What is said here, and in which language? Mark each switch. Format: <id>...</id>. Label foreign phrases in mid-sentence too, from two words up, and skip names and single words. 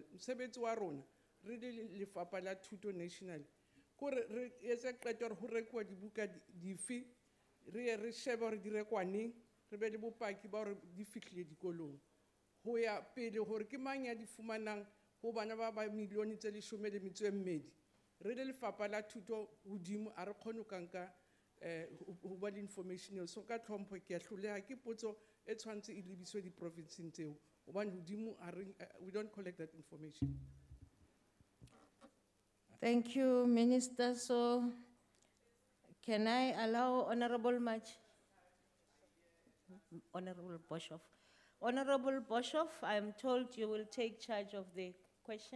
<st>Mosebetsi wa rona re le lefapha la thuto national kore re etse qeto hore ho rekuwa dibuka dife, re shebe hore di rekwa neng, re be le bopaki ba hore di fihlile dikolong, ho ya pele hore ke mang ya di fumanang ho bana ba milione tse 12 re le lefapha la thuto hodimo a re kgone ka nka ho ba le information. So ka tlhompho ke a hloleha ke potso e tshwantse e lebiswe di-provinceng tseo hobane hodimo</st> <en>we don't collect that information. Thank you, Minister. So can I allow Honorable Boshoff? Honorable Boshoff, I am told you will take charge of the question.</en>